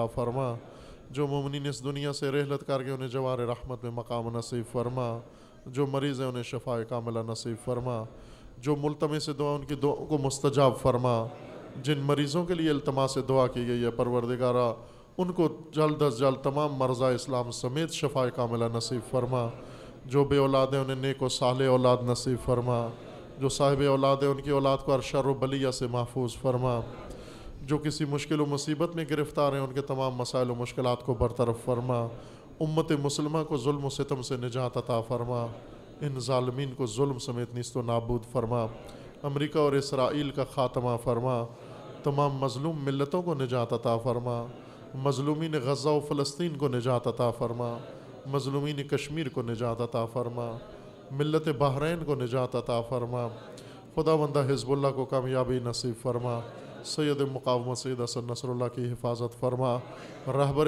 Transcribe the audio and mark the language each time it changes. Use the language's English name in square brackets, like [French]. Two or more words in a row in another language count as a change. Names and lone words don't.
[Urdu] فرما، جو مومنین اس دنیا سے رحلت کر کے انہیں جوار رحمت میں مقام نصیب فرما، جو مریض ہیں انہیں شفاء کاملہ نصیب فرما، جو ملتمس دعا ان کی دعاؤں کو مستجاب فرما، جن مریضوں کے لیے التماس دعا کی گئی ہے پروردگارہ ان کو جلد از جلد تمام مرضى اسلام سمیت شفاء کاملہ نصیب فرما، جو بے اولاد ہیں انہیں نیک و صالح اولاد نصیب فرما، جو صاحب اولاد ہیں ان کی اولاد کو ہر شر و بلیہ سے محفوظ فرما، جو کسی مشکل و مصیبت میں گرفتار ہیں ان کے تمام مسائل و مشکلات کو برطرف فرما، امت مسلمہ کو ظلم و ستم سے نجات عطا فرما، ان ظالمین کو ظلم سمیت نیست و نابود فرما، امریکہ اور اسرائیل کا خاتمہ فرما، تمام مظلوم ملتوں کو نجات عطا فرما، مظلومین غزہ و فلسطین کو نجات عطا فرما، مظلومین کشمیر کو نجات عطا فرما، ملت بحرین کو نجات عطا فرما، خداوندہ حزب اللہ کو کامیابی نصیب فرما، سید مقاومت سید حسن نصر اللہ کی حفاظت فرما، رہبر